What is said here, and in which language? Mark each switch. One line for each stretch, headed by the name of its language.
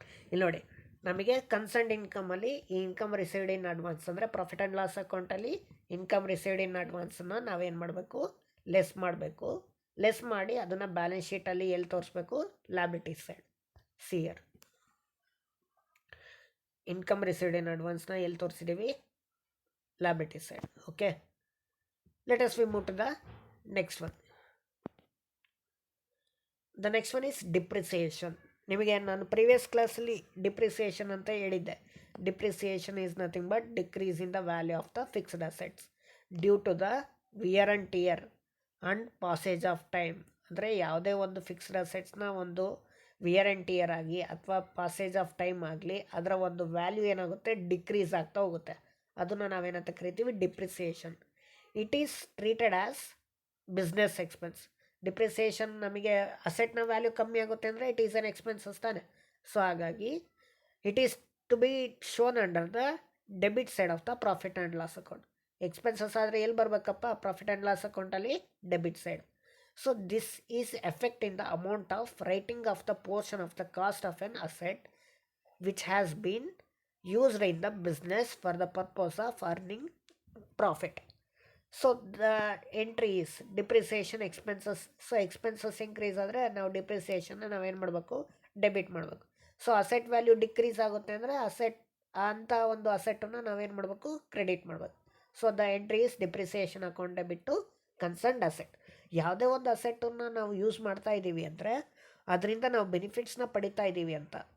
Kannada: ಇಲ್ಲಿ ನೋಡಿ, ನಮಗೆ ಕನ್ಸರ್ನ್ಡ್ ಇನ್ಕಮಲ್ಲಿ ಈ ಇನ್ಕಮ್ ರಿಸೀವ್ಡ್ ಇನ್ ಅಡ್ವಾನ್ಸ್ ಅಂದರೆ ಪ್ರಾಫಿಟ್ ಆ್ಯಂಡ್ ಲಾಸ್ ಅಕೌಂಟಲ್ಲಿ ಇನ್ಕಮ್ ರಿಸೀವ್ಡ್ ಇನ್ ಅಡ್ವಾನ್ಸನ್ನು ನಾವೇನು ಮಾಡಬೇಕು, ಲೆಸ್ ಮಾಡಬೇಕು. ಲೆಸ್ ಮಾಡಿ ಅದನ್ನು ಬ್ಯಾಲೆನ್ಸ್ ಶೀಟಲ್ಲಿ ಎಲ್ಲಿ ತೋರಿಸ್ಬೇಕು, ಲ್ಯಾಬಿಲಿಟೀಸ್ ಸೈಡ್. ಸಿಯರ್ ಇನ್ಕಮ್ ರಿಸೀವ್ಡ್ ಇನ್ ಅಡ್ವಾನ್ಸ್ನ ಎಲ್ಲಿ ತೋರಿಸಿದ್ದೀವಿ, liabilities side.
English: Okay, let us we move to the next one. The next one is depreciation.
Kannada: ನಿಮಗೆ ನಾನು ಪ್ರೀವಿಯಸ್ ಕ್ಲಾಸಲ್ಲಿ ಡಿಪ್ರಿಸಿಯೇಷನ್ ಅಂತ ಹೇಳಿದ್ದೆ.
English: Depreciation is nothing but decrease in the value of the fixed assets due to the wear and tear and passage of time.
Kannada: ಅಂದರೆ ಯಾವುದೇ ಒಂದು fixed ಅಸೆಟ್ಸ್ನ ಒಂದು wear and tear ಆಗಿ ಅಥವಾ ಪಾಸೇಜ್ ಆಫ್ ಟೈಮ್ ಆಗಲಿ ಅದರ ಒಂದು ವ್ಯಾಲ್ಯೂ ಏನಾಗುತ್ತೆ, ಡಿಕ್ರೀಸ್ ಆಗ್ತಾ ಹೋಗುತ್ತೆ. ಅದನ್ನು ನಾವೇನಂತ ಕರಿತೀವಿ,
English: Depreciation. It is treated as business expense.
Kannada: Depreciation ನಮಗೆ ಅಸೆಟ್ನ ವ್ಯಾಲ್ಯೂ ಕಮ್ಮಿ ಆಗುತ್ತೆ ಅಂದರೆ
English: it is an expenses
Kannada: ತಾನೆ.
English: So ಹಾಗಾಗಿ it is to be shown under the debit side of the profit and loss account.
Kannada: Expenses ಆದರೆ ಎಲ್ಲಿ ಬರಬೇಕಪ್ಪ? ಪ್ರಾಫಿಟ್ ಆ್ಯಂಡ್ ಲಾಸ್ ಅಕೌಂಟಲ್ಲಿ debit side.
English: So this is effect in the amount of writing off the portion of the cost of an asset which has been used in the business for the purpose of earning profit. So the entry is depreciation expenses. So expenses increase
Kannada: ಆದರೆ ನಾವು ಡಿಪ್ರಿಸಿಯೇಷನ್ನ ನಾವೇನು ಮಾಡಬೇಕು? Debit ಮಾಡಬೇಕು. So asset value decrease ಆಗುತ್ತೆ ಅಂದರೆ asset ಅಂಥ ಒಂದು ಅಸೆಟನ್ನು ನಾವೇನು ಮಾಡಬೇಕು? ಕ್ರೆಡಿಟ್ ಮಾಡಬೇಕು.
English: So the entry is depreciation account debit to concerned asset.
Kannada: ಯಾವುದೇ ಒಂದು ಅಸೆಟನ್ನು ನಾವು ಯೂಸ್ ಮಾಡ್ತಾ ಇದ್ದೀವಿ ಅಂದರೆ ಅದರಿಂದ ನಾವು ಬೆನಿಫಿಟ್ಸ್ನ ಪಡಿತಾ ಇದ್ದೀವಿ ಅಂತ.